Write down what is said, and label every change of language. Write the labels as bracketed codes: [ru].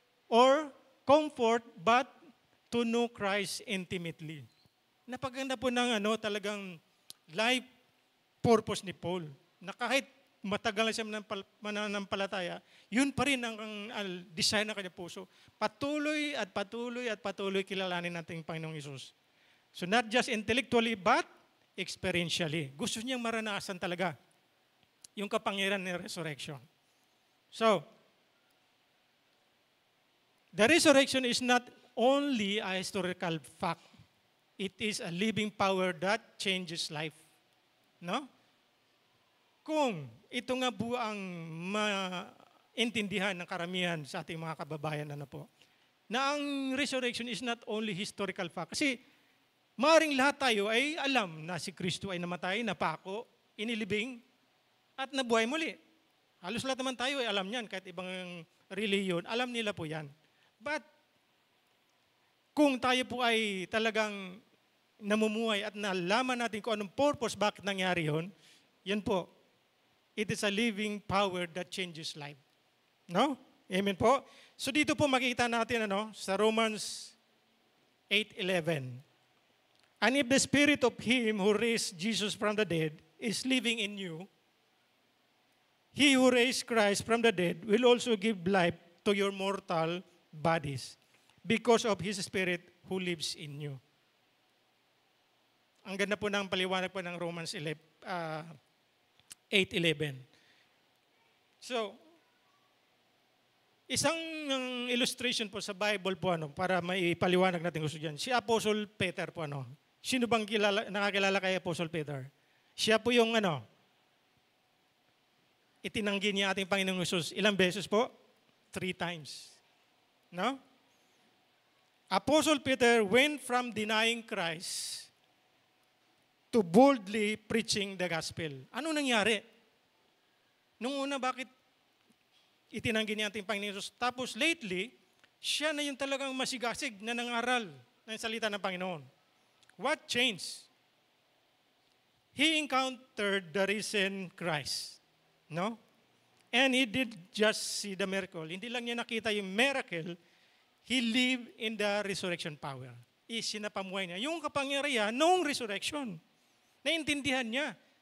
[en] Or comfort, but to know Christ intimately. [tl] Napaganda po ng talagang life purpose ni Paul. Na kahit matagal na siya mananampalataya, yun pa rin ang desire ng kanyang puso. Patuloy at patuloy at patuloy kilalanin natin ang Panginoong Isus. [en] So not just intellectually, but experientially. [tl] Gusto niyang maranasan talaga yung kapangyarihan ng resurrection. [en] So, the resurrection is not only a historical fact. It is a living power that changes life. No? [tl] Kung ito nga po ang maintindihan ng karamihan sa ating mga kababayan, na ang resurrection [en] is not only historical fact. [tl] Kasi maaaring lahat tayo ay alam na si Kristo ay namatay, napako, inilibing, at nabuhay muli. Halos lahat naman tayo ay alam yan, kahit ibang reliyon, alam nila po yan. But kung tayo po ay talagang namumuhay at nalaman natin kung anong purpose, bakit nangyari yun, yan po, [en] it is a living power that changes life. [tl] No? Amen po? So dito po makikita natin sa Romans 8:11. [en] And if the spirit of him who raised Jesus from the dead is living in you, he who raised Christ from the dead will also give life to your mortal bodies because of his spirit who lives in you. [tl] Ang ganda po ng paliwanag po ng Romans 8:11. So, isang illustration po sa Bible po para may paliwanag natin gusto diyan. Si Apostle Peter po Sino bang nakakilala kay Apostle Peter? Siya po yung itinanggi niya ating Panginoong Hesus. Ilang beses po? 3 times. No? [en] Apostle Peter went from denying Christ to boldly preaching the gospel. [tl] Ano nangyari? Nung una, bakit itinanggi niya ating Panginoong Hesus? Tapos lately, siya na yung talagang masigasig na nangaral ng salita ng Panginoon. [en] What changed? He encountered the risen Christ. No? And he did just see the miracle. [tl] Hindi lang niya nakita yung miracle, [en] he lived in the resurrection power. [tl] Isinapamuhay niya yung kapangyarihan noong resurrection. Naintindihan niya.